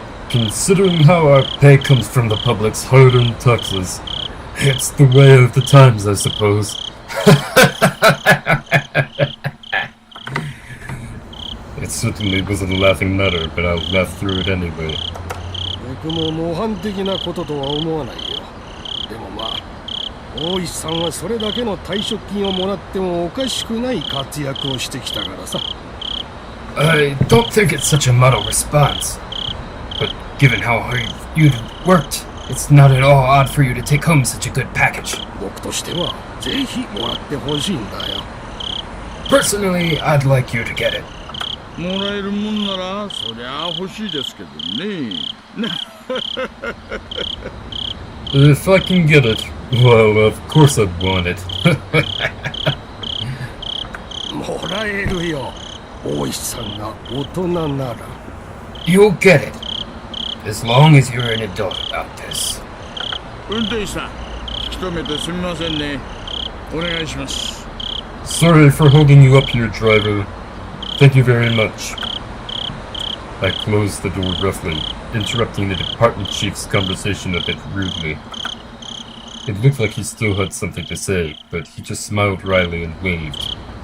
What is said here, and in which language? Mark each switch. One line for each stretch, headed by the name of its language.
English: Considering how our pay comes from the public's hard-earned taxes, it's the way of the times, I suppose. It certainly wasn't a laughing matter, but I'll laugh through it anyway.
Japanese: 僕も模範的なこととは思わないよ。でもまあ、大石さんはそれだけの退職金をもらってもおかしくない活躍をしてきたからさ。
English: I don't think it's such a model response. But given how hard you'd worked, it's not at all odd for you to take home such a good package.
Japanese: 僕としてはぜひもらってほしいんだよ。
English: Personally, I'd like you to get it.
Japanese: もらえるもんならそりゃ欲しいですけどね。
English: If I can get it, well, of course I'd want it.
Japanese: もらえるよ。大石さんが大人なら。
English: You'll get it. As long as you're an adult about this.
Japanese: 運転手さん、引き止めてすみませんね。お願いします。
English: Sorry for holding you up here, driver. Thank you very much. I closed the door roughly, interrupting the department chief's conversation a bit rudely. It looked like he still had something to say, but he just smiled wryly and waved.